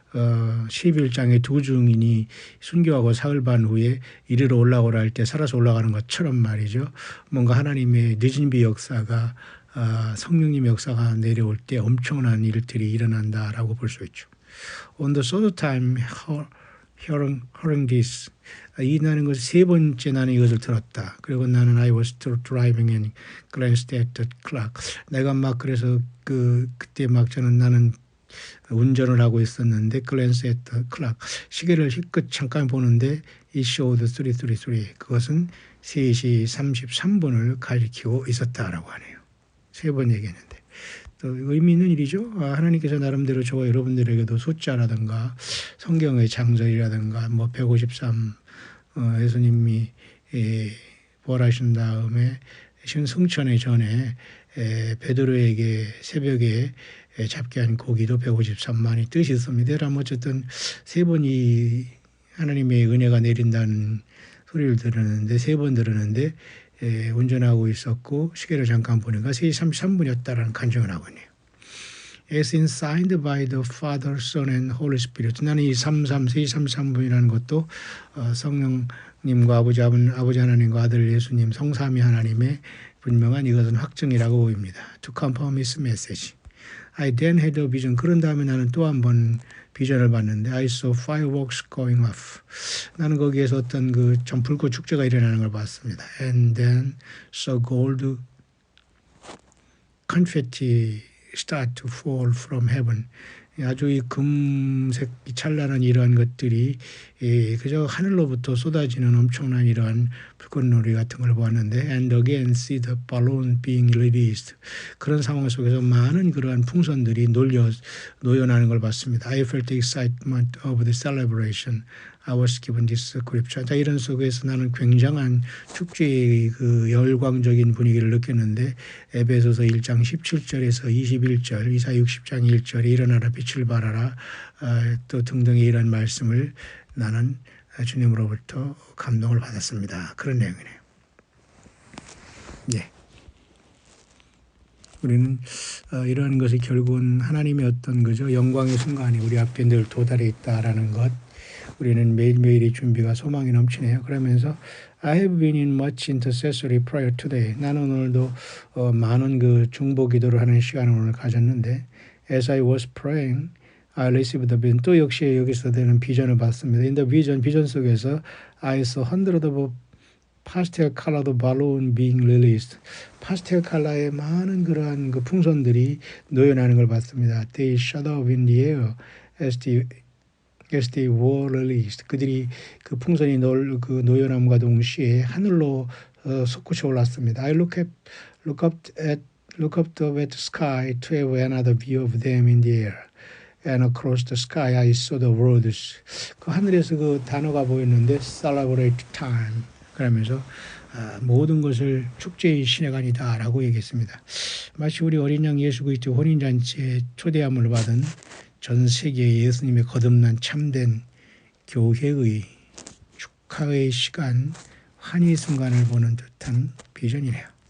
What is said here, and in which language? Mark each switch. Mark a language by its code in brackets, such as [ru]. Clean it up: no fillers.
[ko] 11장에 두 증인이 순교하고 사흘 반 후에 이리로 올라오라 할 때 살아서 올라가는 것처럼 말이죠. 뭔가 하나님의 늦은 비 역사가 성령님의 역사가 내려올 때 엄청난 일들이 일어난다라고 볼 수 있죠. [en] On the third time hearing this [ko] 나는 것을 세 번째 나는 이것을 들었다. 그리고 나는 [en] I was driving and glanced at the clock. [ko] 내가 막 그래서 그때 막 나는 운전을 하고 있었는데 [en] glance at the clock. [ko] 시계를 힐끗 잠깐 보는데 [en] it showed 3:33. [ko] 그것은 3시 33분을 가리키고 있었다라고 하네요. 세 번 얘기했는데. 또 의미 있는 일이죠. 하나님께서 나름대로 저와 여러분들에게도 숫자라든가 성경의 장절이라든가 뭐 153 예수님이 부활하신 다음에 승천의 전에 베드로에게 새벽에 잡게 한 고기도 153만이 뜻이 있습니다. 그럼 어쨌든 세 번이 하나님의 은혜가 내린다는 소리를 들었는데 세 번 들었는데 운전하고 있었고 시계를 잠깐 보니까 3시 33분이었다라는 간증을 하고 있네요. [en] As signed by the Father, Son and Holy Spirit. [ko] 나는 이 3시 33분이라는 것도 성령님과 아버지 하나님과 아들 예수님 성삼위 하나님의 분명한 이것은 확증이라고 보입니다. [en] To confirm his message. I then had a vision. [ko] 그런 다음에 나는 또 한 번 비전을 봤는데 [en] I saw fireworks going off. [ko] 나는 거기에서 어떤 전 불꽃 축제가 일어나는 걸 봤습니다. [en] And then saw gold confetti start to fall from heaven. [ko] 아주 이 금색 찬란한 이러한 것들이 그저 하늘로부터 쏟아지는 엄청난 이러한 불꽃놀이 같은 걸 보았는데 [en] and again see the balloon being released. [ko] 그런 상황 속에서 많은 그러한 풍선들이 노여나는 걸 봤습니다. [en] I felt the excitement of the celebration. I was given this scripture. [ko] 자, 이런 속에서 나는 굉장한 축제의 열광적인 분위기를 느꼈는데 에베소서 1장 17절에서 21절, 이사 60장 1절에 일어나라 빛을 발하라 또 등등의 이런 말씀을 나는 주님으로부터 감동을 받았습니다. 그런 내용이네요. 예. 우리는 이러한 것이 결국은 하나님의 어떤 영광의 순간이 우리 앞에 늘 도달해 있다라는 것. 우리는 매일매일의 준비가 소망이 넘치네요. 그러면서 [en] I have been in much intercessory prayer today. [ko] 나는 오늘도 많은 중보 기도를 하는 시간을 오늘 가졌는데 [en] as I was praying, I received the vision. [ko] 또 역시 여기서 되는 비전을 봤습니다. [en] In the vision, [ko] 비전 속에서 [en] I saw hundreds of pastel colored balloon being released. [ko] 파스텔 컬러의 많은 그러한 풍선들이 노여나는 걸 봤습니다. [en] They shot up in the air as the as they were released. [ko] 그들이 그 풍선이 노여남과 동시에 하늘로 솟구쳐 올랐습니다. [en] I look up at the sky to have another view of them in the air. And across the sky I saw the words. [ko] 그 하늘에서 그 단어가 보였는데 [en] celebrate time. [ko] 그러면서 모든 것을 축제의 시내간이다라고 얘기했습니다. 마치 우리 어린 양 예수 그리스도 혼인잔치에 초대함을 받은 전 세계의 예수님의 거듭난 참된 교회의 축하의 시간, 환희 순간을 보는 듯한 비전이네요.